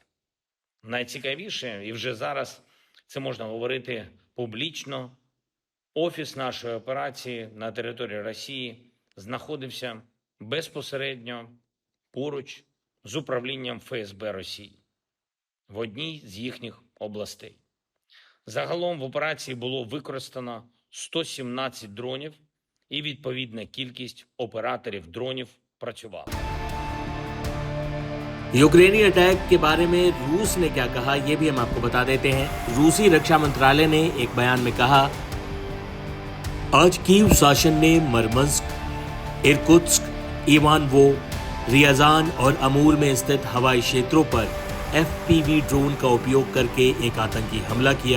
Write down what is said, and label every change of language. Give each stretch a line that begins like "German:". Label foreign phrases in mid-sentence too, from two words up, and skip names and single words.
Ukrainian: Найцікавіше, і вже зараз це можна говорити публічно, офіс нашої операції на території Росії знаходився безпосередньо поруч з управлінням ФСБ Росії в одній з їхніх областей. Загалом в операції було використано 117 дронів і відповідна кількість операторів дронів працювала.
Hindi: यूक्रेनी अटैक के बारे में रूस ने क्या कहा, ये भी हम आपको बता देते हैं। रूसी रक्षा मंत्रालय ने एक बयान में कहा, आज कीव शासन ने मरमंस्क, इरकुत्स्क, इवानवो, रियाजान और अमूर में स्थित हवाई क्षेत्रों पर FPV ड्रोन का उपयोग करके एक आतंकी हमला किया।